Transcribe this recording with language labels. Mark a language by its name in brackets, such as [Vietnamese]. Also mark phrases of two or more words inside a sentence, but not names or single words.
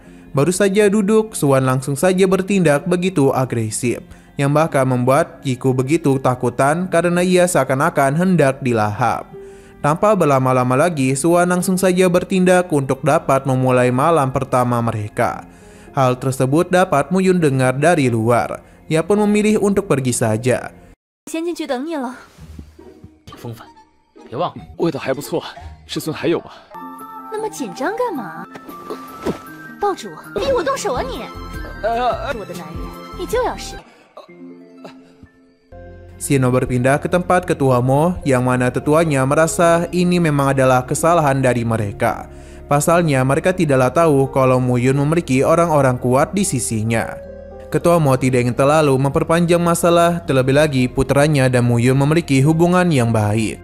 [Indonesian] Baru saja duduk, Suan langsung saja bertindak begitu agresif, yang bahkan membuat Yiku begitu takutan karena ia seakan-akan hendak dilahap. Tanpa berlama-lama lagi, Suan langsung saja bertindak untuk dapat memulai malam pertama mereka. Hal tersebut dapat Mu Yun dengar dari luar. Ia pun memilih untuk pergi saja. [Chinese] 先进去等你了。挺风范，别忘了。味道还不错，师尊还有吗？那么紧张干嘛？爆主，逼我动手啊你！我的男人，你就要是。 [Indonesian] Xino berpindah ke tempat ketua Mo, yang mana tetuanya merasa ini memang adalah kesalahan dari mereka. Pasalnya mereka tidaklah tahu kalau Mu Yun memiliki orang-orang kuat di sisinya. Ketua Mo tidak ingin terlalu memperpanjang masalah, terlebih lagi putranya dan Mu Yun memiliki hubungan yang baik.